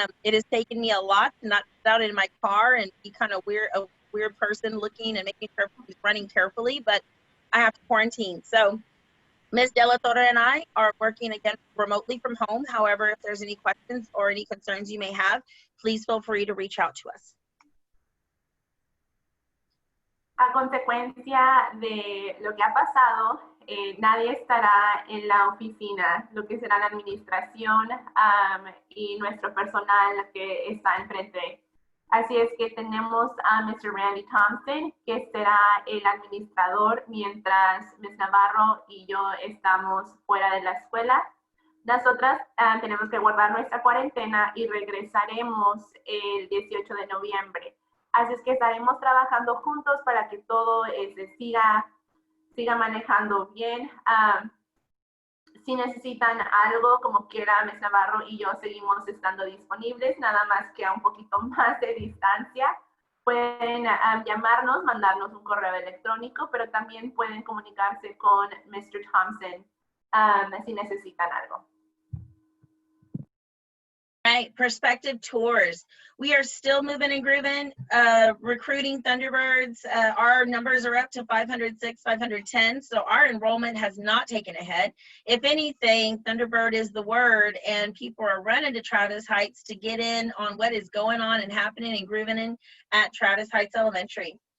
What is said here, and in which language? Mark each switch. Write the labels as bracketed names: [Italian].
[English] It has taken me a lot to not sit out in my car and be kind of a weird person looking and making sure he's running carefully, but I have to quarantine. So Ms. De La Torre and I are working again remotely from home. However, if there's any questions or any concerns you may have, please feel free to reach out to us. [Spanish] A consecuencia de lo que ha pasado, nadie estará en la oficina, lo que será la administración y nuestro personal que está enfrente. Así es que tenemos a Mr. Randy Thompson, que será el administrador mientras Ms. Navarro y yo estamos fuera de la escuela. Nosotras tenemos que guardar nuestra cuarentena y regresaremos el 18 de noviembre. Así es que estaremos trabajando juntos para que todo siga manejando bien. Si necesitan algo, como quiera, Ms. Navarro y yo seguimos estando disponibles, nada más que a un poquito más de distancia. Pueden llamarnos, mandarnos un correo electrónico, pero también pueden comunicarse con Mr. Thompson si necesitan algo. [English] Right, Prospective Tours. We are still moving and grooving, recruiting Thunderbirds. Our numbers are up to 506, 510, so our enrollment has not taken a hit. If anything, Thunderbird is the word, and people are running to Travis Heights to get in on what is going on and happening and grooving in at Travis Heights Elementary.